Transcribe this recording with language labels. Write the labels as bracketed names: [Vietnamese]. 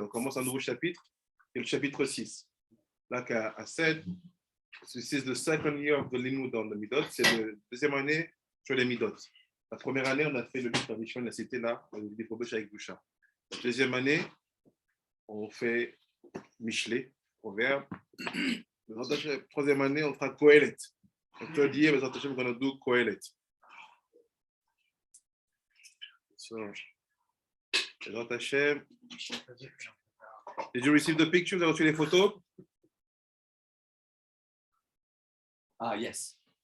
[French] On commence un nouveau chapitre, et le chapitre 6. [English] Like I said, this is the second year of the Limud on the Midot. [French] C'est la deuxième année sur les Midot. La première année, on a fait le livre Mishlei, on l'a cité là, on a dit Proverbes avec Boucha. La deuxième année, on fait Mishlei, Proverbe. La troisième année, on fera Kohelet. [English] The third year, we're going to do Kohelet. So, Hashem. Did you receive the pictures? [French] Vous avez reçu les photos? [English] Yes.